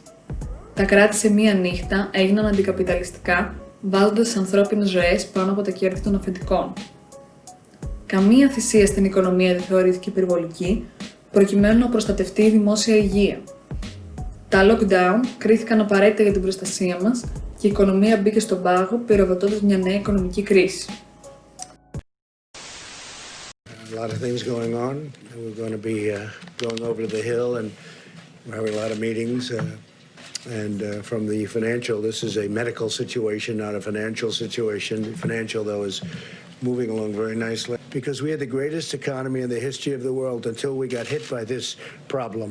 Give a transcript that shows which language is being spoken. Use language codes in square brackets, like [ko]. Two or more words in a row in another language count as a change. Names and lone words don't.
[el] Τα κράτη σε μία νύχτα έγιναν αντικαπιταλιστικά, βάζοντας τις ανθρώπινες ζωές πάνω από τα κέρδη των αφεντικών. Καμία θυσία στην οικονομία δεν θεωρήθηκε υπερβολική, προκειμένου να προστατευτεί η δημόσια υγεία. Τα lockdown κρίθηκαν απαραίτητα για την προστασία μας και η οικονομία μπήκε στον πάγο, πυροδοτώντας μια νέα οικονομική κρίση. [en] A lot of things going on. We're going to be going over to the Hill, and we're having a lot of meetings. From the financial, this is a medical situation, not a financial situation. Financial, though, is moving along very nicely because we had the greatest economy in the history of the world until we got hit by this problem.